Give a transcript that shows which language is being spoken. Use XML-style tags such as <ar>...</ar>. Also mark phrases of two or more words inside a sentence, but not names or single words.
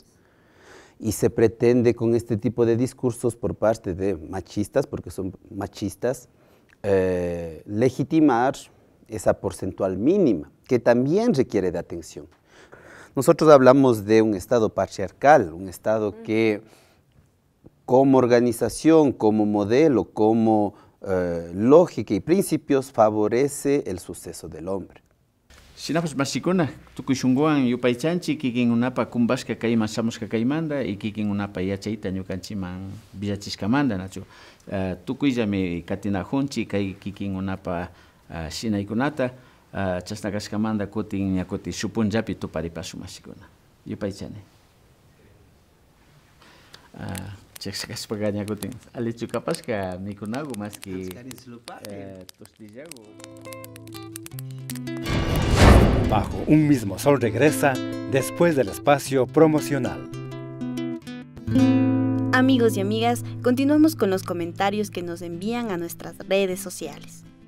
<es>Y se pretende con este tipo de discursos por parte de machistas, porque son machistas, legitimar esa porcentual mínima, que también requiere de atención. Nosotros hablamos de un Estado patriarcal, un Estado que como organización, como modelo, como lógica y principios favorece el suceso del hombre.</es> <qu>Sinapas masikuna, tukushunguan yupaichanchi, kikin unapa kumbashka kaima samuska kaimanda, y kikin unapa yachaita ñukanchiman villachiskamanda, nachu. Tukuyllami katinajunchi, kay kikin unapa shinaykunata, chasnakashkamanda kutin ñakuti supunllapi tuparipasu masikuna. Yupaichani. Chakshakashpaqa ñakutin alichu kapashka mikunagu</qu> <es>más que</es> <qu>tostillagu.</qu> <es>Bajo un mismo sol regresa después del espacio promocional. Amigos y amigas, continuamos con los comentarios que nos envían a nuestras redes sociales.</es>